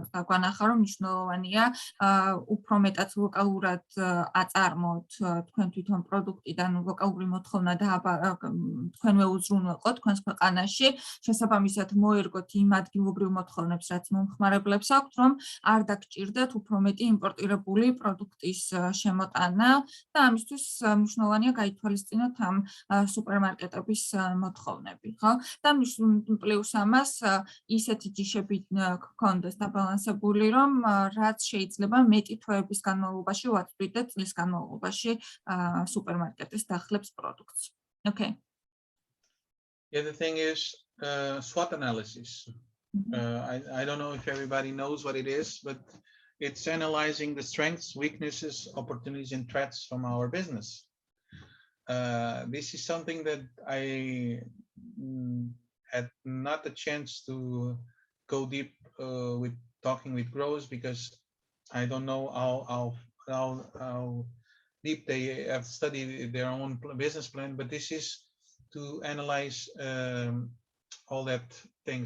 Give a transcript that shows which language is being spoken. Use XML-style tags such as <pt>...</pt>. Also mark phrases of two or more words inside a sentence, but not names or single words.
<ka>დაგვანახა, რომ მნიშვნელოვანია უფრო მეტად ლოკალურად აწარმოოთ თქვენ თვითონ პროდუქტიდან ლოკალური მოთხოვნა და თქვენვე უზრუნველყოთ თქვენს ქვეყანაში, შესაბამისად მოერგოთ იმ ადგილობრივ მოთხოვნებს, რაც მომხმარებლებს აქვთ, რომ არ დაგჭირდეთ უფრო მეტი იმპორტირებული პროდუქტის შემოტანა და ამისთვის მნიშვნელოვანია გაითვალისწინოთ ამ სუპერმარკეტების მოთხოვნები, ხო? და პლუს ამას ისეთი ჯიშები გქონდეს დაბალანსებული, რომ რაც შეიძლება მეტი თვეების განმავლობაში ვაწვდით წლის განმავლობაში სუპერმარკეტის დახლებს პროდუქტს.</ka> <en>Okay. The other thing is SWOT analysis. I don't know if everybody knows what it is, but it's analyzing the strengths, weaknesses, opportunities, and threats from our business. This is something that I had not a chance to go deep with talking with growers because I don't know how deep they have studied their own business plan, but this is to analyze all that things.</en>